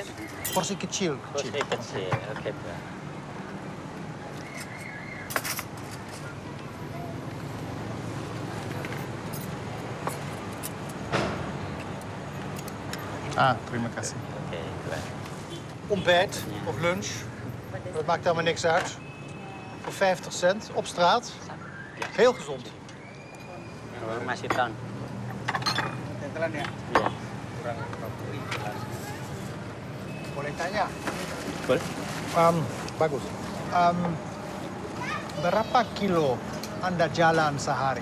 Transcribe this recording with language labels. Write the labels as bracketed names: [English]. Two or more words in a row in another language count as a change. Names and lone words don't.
[Indonesian] Porsi kecil. Porsi kecil. Oke, Tuan. Terima kasih. Oke, Tuan. [Dutch] Ontbijt of lunch, dat maakt helemaal niks uit. Voor 50 cent op straat. Heel gezond. [Indonesian] Masih tahun. Tentelan ya? Iya. Kurang 50. Boleh tanya? Boleh. Bagus. Berapa kilo Anda jalan sehari?